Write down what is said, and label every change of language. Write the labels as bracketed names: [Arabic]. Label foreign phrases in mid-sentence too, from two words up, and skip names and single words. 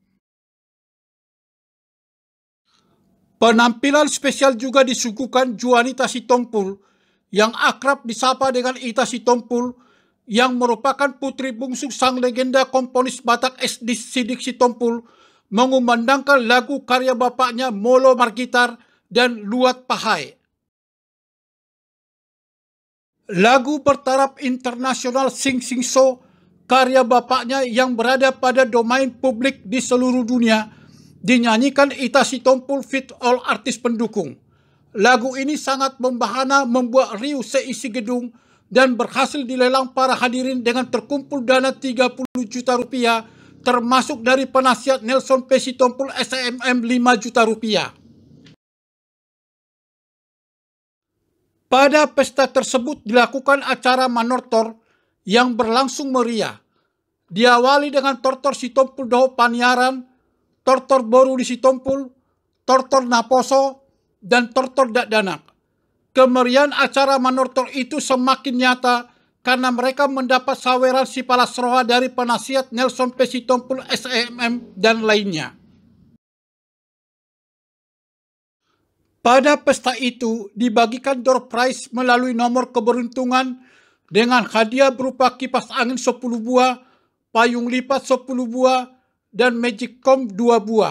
[Indonesian] Penampilan spesial juga disuguhkan Juanita Sitompul yang akrab disapa dengan Ita Sitompul yang merupakan putri bungsu sang legenda komponis Batak SD Sidik Sitompul mengumandangkan lagu karya bapaknya Molo Margitar dan Luat Pahai. Lagu bertaraf internasional Sing Sing So karya bapaknya yang berada pada domain publik di seluruh dunia dinyanyikan Ita Sitompul fit all artis pendukung. Lagu ini sangat membahana membuat riuh seisi gedung dan berhasil dilelang para hadirin dengan terkumpul dana 30 juta rupiah termasuk dari penasihat Nelson P. Sitompul SMM 5 juta rupiah. Pada pesta tersebut dilakukan acara manortor yang berlangsung meriah. Diawali dengan Tortor Sitompul Doho Paniaran, Tortor Boru di Sitompul, Tortor Naposo, dan Tortor Dakdanak. Kemeriahan acara manortor itu semakin nyata karena mereka mendapat saweran si Palasroha dari penasihat Nelson P. Sitompul SMM dan lainnya. Pada pesta itu dibagikan [English] door prize [Indonesian] melalui nomor keberuntungan dengan hadiah berupa kipas angin 10 buah, payung lipat 10 buah, dan Magic Comb 2 buah.